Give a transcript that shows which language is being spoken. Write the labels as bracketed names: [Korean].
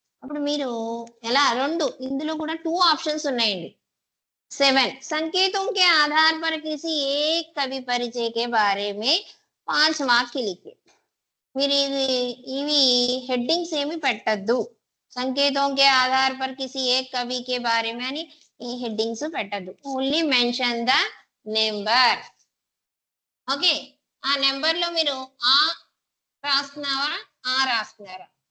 [Telugu] అప్పుడు మీరు ఎలా ఇందులో కూడా 2 ఆప్షన్స్ ఉన్నాయండి. [Hindi] 7 संकेतों के आधार पर किसी एक कवि परिचय के बारे में 5 वाक्य लिखे. [Telugu] మీరు ఇవి హెడ్డింగ్స్ ఏమి పెట్టద్దు. [Hindi] సంకేతం కే ఆధార్ పర్ కిసి ఏక్ కవి కే బారే మే [Telugu] అని ఈ హెడ్డింగ్స్ పెట్టద్దు. [English] Only mention the number. [Telugu] Okay, ఆ నెంబర్ లో మీరు ఆ రాస్తున్నారా, ఆ రాస్తున్నారా?